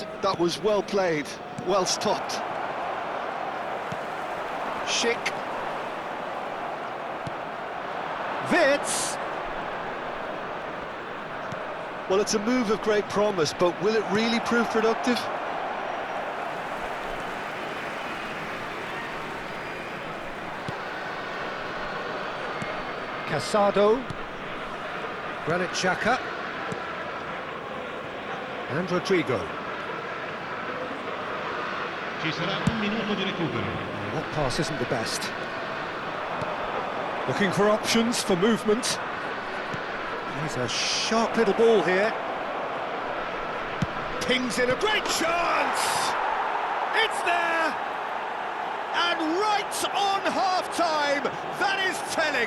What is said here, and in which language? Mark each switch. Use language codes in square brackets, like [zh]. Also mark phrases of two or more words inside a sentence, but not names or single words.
[en] That was well played, well stopped. Schick. Wirtz. Well, it's a move of great promise, but will it really prove productive? Casado. Granit Xhaka. And Rodrigo. [it] Ci sarà un minuto di recupero. [en] Oh, that pass isn't the best. Looking for options for movement. He's a sharp little ball here. Pings in a great chance! It's there! And right on half-time, that is telling.